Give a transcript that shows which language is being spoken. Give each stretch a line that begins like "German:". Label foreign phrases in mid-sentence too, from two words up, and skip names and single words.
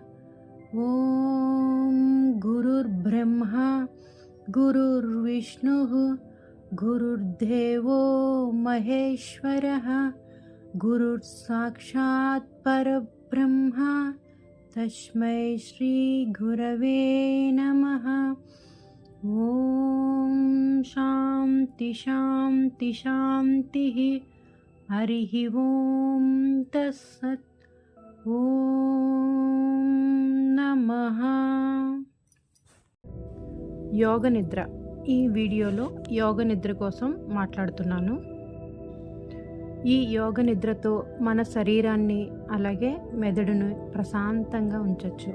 Sanskrit: ॐ गुरुर्ब्रह्मा गुरुर्विष्णुः गुरुर्देवो महेश्वरः गुरुर्साक्षात् परब्रह्म तस्मै श्री गुरवे नमः। ओम शांति शांति शांतिः। हरिः ओम तत्सत्। ఓం నమః.
Telugu: యోగ నిద్ర. ఈ వీడియోలో యోగ నిద్ర కోసం మాట్లాడుతున్నాను. ఈ యోగ నిద్రతో మన శరీరాన్ని అలాగే మెదడును ప్రశాంతంగా ఉంచవచ్చు.